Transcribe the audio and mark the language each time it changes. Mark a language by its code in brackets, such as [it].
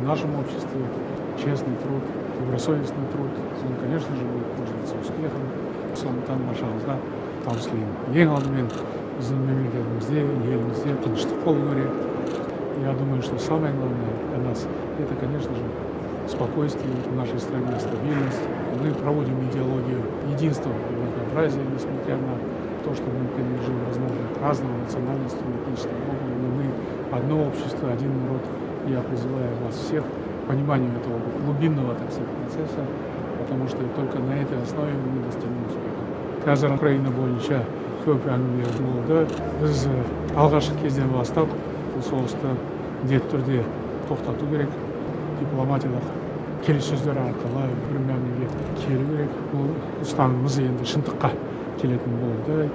[ru] нашем обществе честный труд, добросовестный труд, он, конечно же, будет пользоваться успехом. [kk] Сондықтан баршаңызға табыс тілеймін. Ең алдымен біздің мемлекетімізде, елімізде тыныштық болу керек. [ru] Я думаю, что самое главное для нас это, конечно же, спокойствие в нашей стране, стабильность. Мы проводим идеологию единства и многообразия, несмотря на то, что мы принадлежим, возможно, к разным национальностям, этническим группам, но мы одно общество, один народ. Я призываю вас всех к пониманию этого глубинного, так сказать, процесса, потому что только на этой основе мы достигнем успеха. [kk] Қазір Украина бойынша көп әңгіме болды. Біз алғашқы кезден бастап бұл соғысты міндетті түрде тоқтату керек. Дипломатиялық келіссөздер арқылы бір мәмілеге келу керек. Бұл ұстанымымыз енді шындыққа келетін болды.